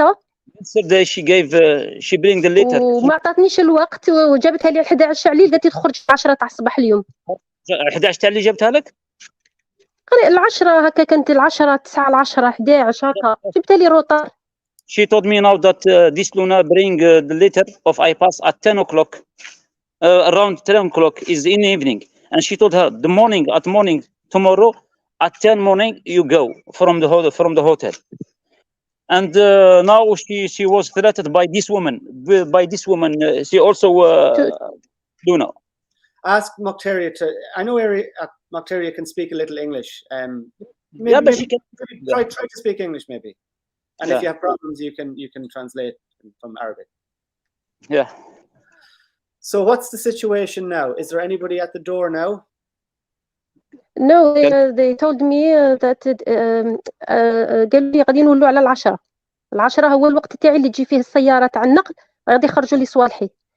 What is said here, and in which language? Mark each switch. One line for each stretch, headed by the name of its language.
English: Yesterday she bring the letter.
Arabic: وما عطاتنيش الوقت وجابتها لي 11 عليل قالت لي تخرج 10 تاع الصباح اليوم. 11 تاع اللي جابتها لك؟ العشرة هكا كانت 10 9 10 11 هكا جبتها لي روطار.
English: She told me now that this Luna bring the letter of iPass at 10 o'clock. Around 10 o'clock is in the evening, and she told her the morning tomorrow at 10 morning you go from the hotel. And now she was threatened by this woman. She also Luna. Ask Macteria to. I know Macteria can speak a little English. But she can try to speak English maybe. And if you have problems, you can translate from Arabic. Yeah. So what's the situation now? Is there anybody at the door now? No, they told me that
Arabic: قالوا لي غادي نولوا على 10 هو الوقت تاعي اللي تجي فيه السياره تاع النقل غادي يخرجوا لي صوالحي.